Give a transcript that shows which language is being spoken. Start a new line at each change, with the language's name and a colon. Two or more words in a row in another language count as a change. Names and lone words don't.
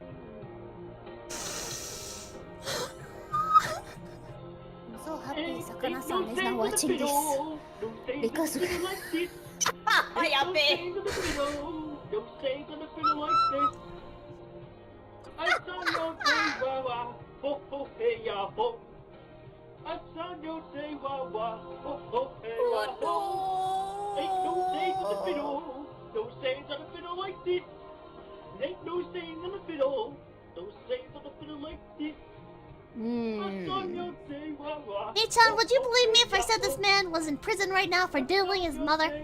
English: I'm so happy Sakana-san is not watching this. Because we... Yabe! Don't say gonna feel like this. I saw your day, wah wah, ho ho hey ya ho. I saw your day, wah wah, ho ho hey ya ho. Ain't no saying on the fiddle, no saying on the fiddle like this. Ain't no saying on the fiddle, no saying on the fiddle like this. I saw your day, wah wah. Hey Chan, would you believe me if I said this man was in prison right now for diddling his mother?